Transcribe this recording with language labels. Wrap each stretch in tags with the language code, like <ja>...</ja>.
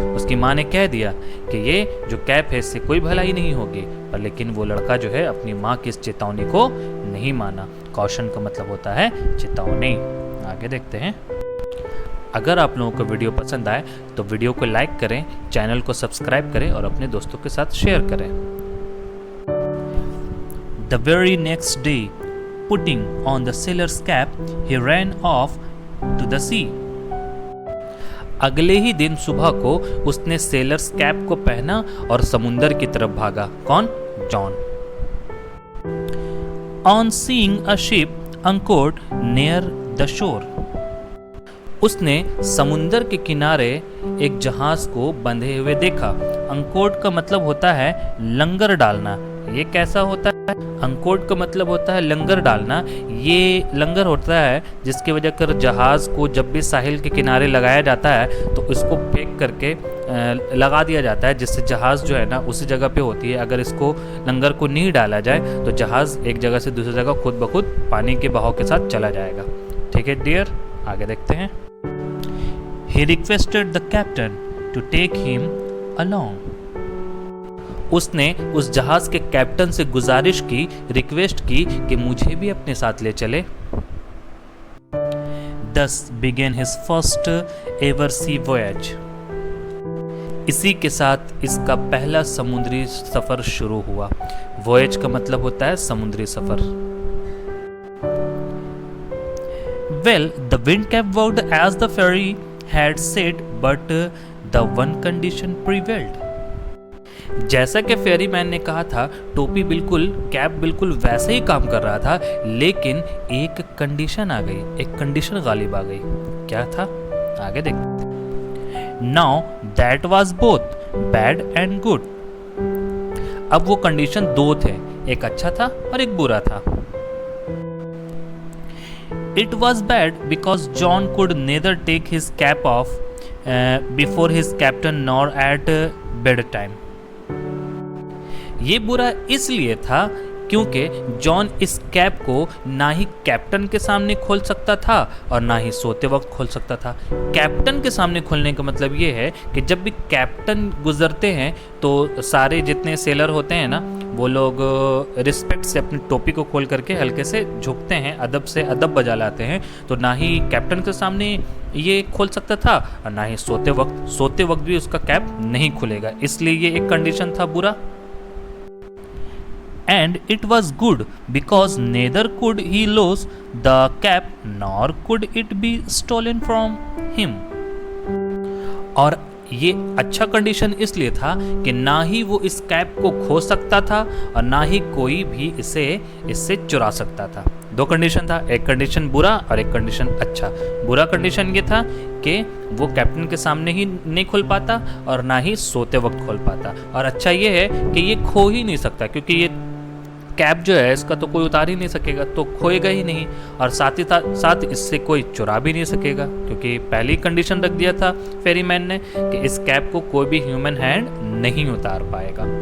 <hi>उसकी माँ ने कह दिया कि ये जो कैप है इससे कोई भलाई नहीं होगी, पर लेकिन वो लड़का जो है अपनी माँ की इस चेतावनी को नहीं माना। कॉशन का मतलब होता है चेतावनी। आगे देखते हैं। अगर आप लोगों को वीडियो पसंद आए तो वीडियो को लाइक करें, चैनल को सब्सक्राइब करें और अपने दोस्तों के साथ शेयर करें।</hi> <en>The very next day, putting on the sailor's cap, he ran off to the sea.</en> <hi>अगले ही दिन सुबह को उसने सेलर्स कैप को पहना और समुंदर की तरफ भागा। कौन? John.</hi> <en>On seeing a ship anchored near the shore,</en> <hi>उसने समुंदर के किनारे एक जहाज को बंधे हुए देखा। अंकोर्ड का मतलब होता है लंगर डालना। ये कैसा होता है? अंकोर्ड का मतलब होता है लंगर डालना। ये लंगर होता है जिसकी वजह कर जहाज को जब भी साहिल के किनारे लगाया जाता है तो उसको फेंक करके लगा दिया जाता है, जिससे जहाज़ जो है ना उसी जगह पे होती है। अगर इसको लंगर को नहीं डाला जाए तो जहाज़ एक जगह से दूसरी जगह खुद ब खुद पानी के बहाव के साथ चला जाएगा। ठीक है डियर, आगे देखते हैं।</hi> <en>He requested the captain to take him along.</en> <hi>उसने उस जहाज के कैप्टन से गुजारिश की, रिक्वेस्ट की कि मुझे भी अपने साथ ले चले।</hi> <en>Thus began his first ever sea voyage.</en> <hi>इसी के साथ इसका पहला समुद्री सफर शुरू हुआ। वॉयज का मतलब होता है समुद्री सफर।</hi> <en>Well, the wind kept out as the ferry had said, but the one condition prevailed.</en> <hi>जैसा कि फेरी मैन ने कहा था, टोपी बिल्कुल, कैप बिल्कुल वैसे ही काम कर रहा था, लेकिन एक कंडीशन आ गई, एक कंडीशन गालिब आ गई। क्या था? आगे देखते।</hi> <en>Now that was both bad and good.</en> <hi>अब वो कंडीशन दो थे, एक अच्छा था और एक बुरा था।</hi> <en>It was bad because John could neither take his cap off before his captain nor at bedtime.</en> <hi>ये बुरा इसलिए था क्योंकि जॉन इस कैप को ना ही कैप्टन के सामने खोल सकता था और ना ही सोते वक्त खोल सकता था। कैप्टन के सामने खोलने का मतलब ये है कि जब भी कैप्टन गुजरते हैं तो सारे जितने सेलर होते हैं ना, वो लोग रिस्पेक्ट से अपनी टोपी को खोल करके हल्के से झुकते हैं, अदब से अदब बजा लाते हैं। तो ना ही कैप्टन के सामने ये खोल सकता था और ना ही सोते वक्त भी उसका कैप नहीं खुलेगा, इसलिए ये एक कंडीशन था बुरा।</hi> <en>And it was good because neither could he lose the cap nor could it be stolen from him.</en> <hi>और ये अच्छा कंडीशन इसलिए था कि ना ही वो इस कैप को खो सकता था और ना ही कोई भी इससे चुरा सकता था। दो कंडीशन था, एक कंडीशन बुरा और एक कंडीशन अच्छा। बुरा कंडीशन ये था कि वो कैप्टन के सामने ही नहीं खोल पाता और ना ही सोते वक्त खोल पाता, और अच्छा ये है कि ये खो ही नहीं सकता, क्योंकि ये कैप जो है इसका तो कोई उतार ही नहीं सकेगा, तो खोएगा ही नहीं, और साथ ही साथ इससे कोई चुरा भी नहीं सकेगा, क्योंकि पहली कंडीशन रख दिया था फेरीमैन ने कि इस कैप को कोई भी ह्यूमन हैंड नहीं उतार पाएगा।</hi>